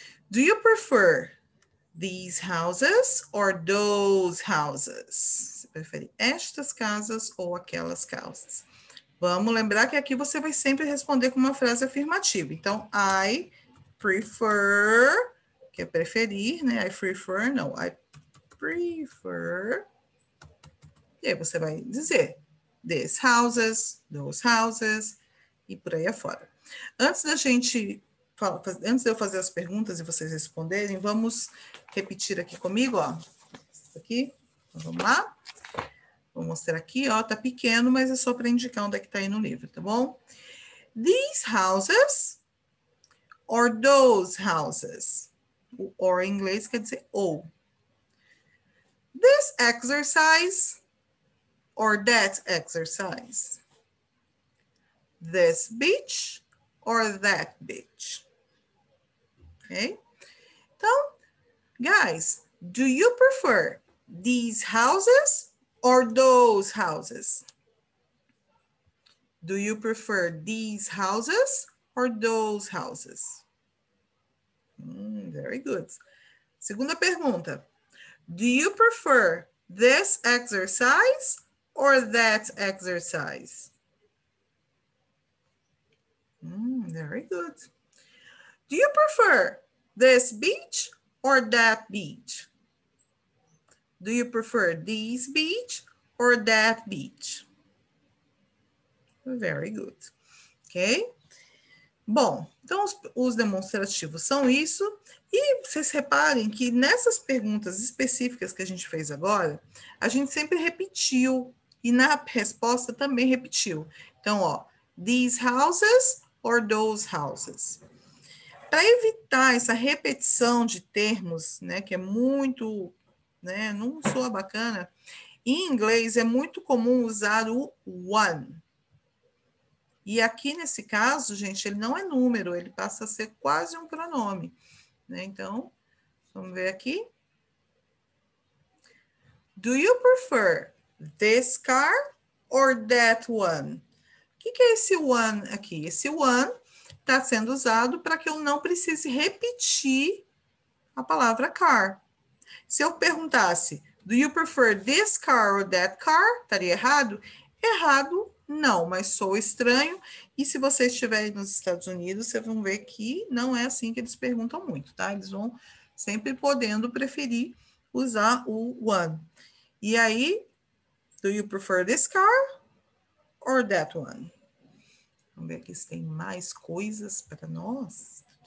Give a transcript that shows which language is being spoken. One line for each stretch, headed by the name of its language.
English: Do you prefer these houses or those houses?
Portuguese: Você prefere estas casas ou aquelas casas? Vamos lembrar que aqui você vai sempre responder com uma frase afirmativa. Então,
English: I prefer,
Portuguese: que é preferir, né? I prefer, não.
English: I prefer.
Portuguese: E aí você vai dizer
English: these houses, those houses
Portuguese: e por aí afora. Antes de eu fazer as perguntas e vocês responderem, vamos repetir aqui comigo, ó. Isso aqui. Então, vamos lá? Vou mostrar aqui, ó, tá pequeno, mas é só para indicar onde é que tá aí no livro, tá bom?
English: These houses or those houses.
Portuguese: O or em inglês quer dizer ou.
English: This exercise or that exercise. This beach or that beach. Ok? Então, guys, do you prefer these houses or those houses? Do you prefer these houses or those houses? Very good.
Portuguese: Segunda pergunta.
English: Do you prefer this exercise or that exercise? Very good. Do you prefer this beach or that beach? Do you prefer this beach or that beach? Very good. Ok?
Portuguese: Bom, então os demonstrativos são isso. E vocês reparem que nessas perguntas específicas que a gente fez agora, a gente sempre repetiu. E na resposta também repetiu. Então, ó,
English: these houses or those houses.
Portuguese: Para evitar essa repetição de termos, né, que é muito, né, não soa bacana, em inglês é muito comum usar o one. E aqui nesse caso, gente, ele não é número, ele passa a ser quase um pronome, né? Então, vamos ver aqui.
English: Do you prefer this car or that one?
Portuguese: O que é esse one aqui? Esse one está sendo usado para que eu não precise repetir a palavra car. Se eu perguntasse,
English: do you prefer this car or that car?
Portuguese: Estaria errado? Errado, não, mas sou estranho. E se vocês estiverem nos Estados Unidos, vocês vão ver que não é assim que eles perguntam muito, tá? Eles vão sempre podendo preferir usar o one. E aí,
English: do you prefer this car or that one?
Portuguese: Vamos ver aqui se tem mais coisas para nós.